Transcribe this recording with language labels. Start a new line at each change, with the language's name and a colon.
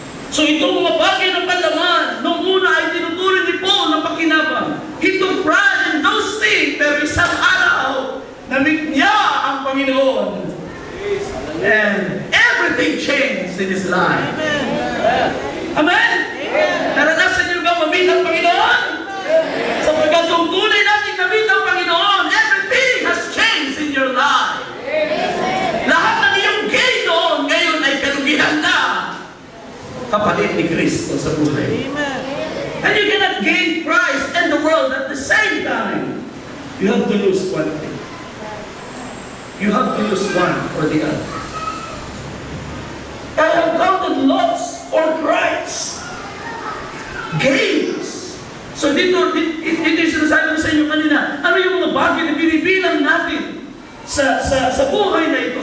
Filipino: So itong mga bagay na palaman, nung una ay tinutuloy ni Paul na pakinabang.
English: He took pride in those things,
Filipino: pero isang araw, na-meet niya ang Panginoon.
English: And everything changed in his life. Amen?
Filipino: Naranasan niyo ba ma-meet ang Panginoon? Sa pagkatong tunay natin na-meet ang Panginoon,
English: everything has changed in your life.
Filipino: Lahat ng iyong gain doon, ngayon ay kalugihan na kapalit ni Kristo sa buhay.
English: And you cannot gain Christ and the world at the same time. You have to lose one thing. You have to lose one or the other. I have counted lots for Christ. Gains.
Filipino: So dito yung sinasabi ko sa inyo kanina, ano yung mga bagay na binibilang natin sa buhay na ito?